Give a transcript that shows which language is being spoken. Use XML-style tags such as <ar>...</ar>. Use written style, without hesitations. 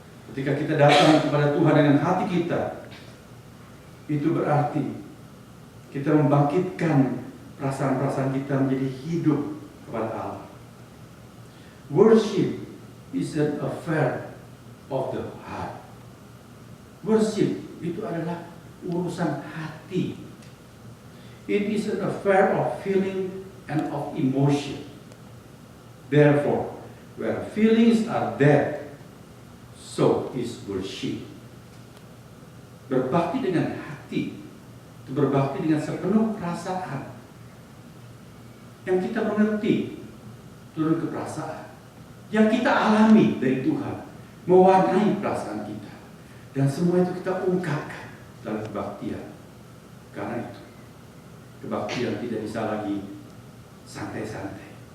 <id>Ketika kita datang kepada Tuhan dengan hati kita, itu berarti kita membangkitkan perasaan-perasaan kita menjadi hidup kepada Allah. Worship is an affair of the heart. Worship itu adalah urusan hati.</id> <en>It is an affair of feeling and of emotion. Therefore, where feelings are dead, so is worship.</en> <id>Berbakti dengan hati, itu berbakti dengan sepenuh perasaan. Yang kita mengerti, turun ke perasaan. Yang kita alami dari Tuhan, mewarnai perasaan kita. Dan semua itu kita ungkapkan dalam kebaktian. Karena itu, kebaktian tidak bisa lagi santai-santai.</id>